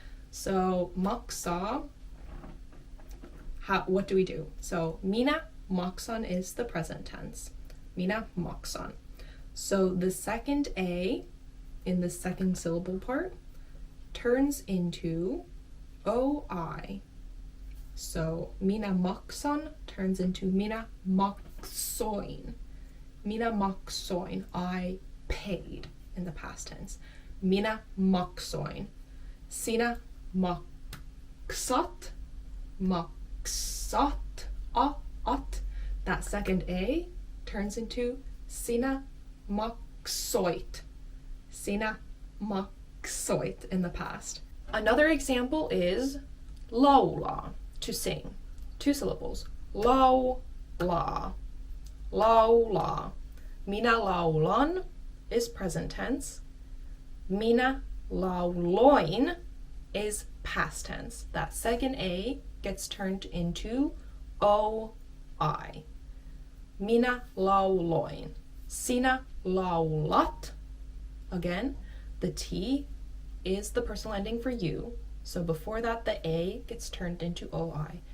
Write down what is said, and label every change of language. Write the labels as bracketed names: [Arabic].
[English] So maksaa, what do we do? So [Finnish] minä maksan [English] is the present tense. [Finnish] Minä maksan. [English] So the second A in the second syllable part turns into OI. So [Finnish] minä maksan [English] turns into [Finnish] minä maksoin. Minä maksoin, [English] I paid in the past tense. [Finnish] Minä maksoin. Sinä maksat. [English] Maksat. At. That second A turns into [Finnish] sinä katsoit. Sinä katsoit [English] in the past. Another example is laulaa, to sing. 2 syllables. Laulaa. Laulaa. [Finnish] Minä laulan [English] is present tense. [Finnish] Minä lauloin [English] is past tense. That second A gets turned into OI. [Finnish] Minä lauloin. Sinä laulat. [English] Again, the T is the personal ending for you. So before that, the A gets turned into OI.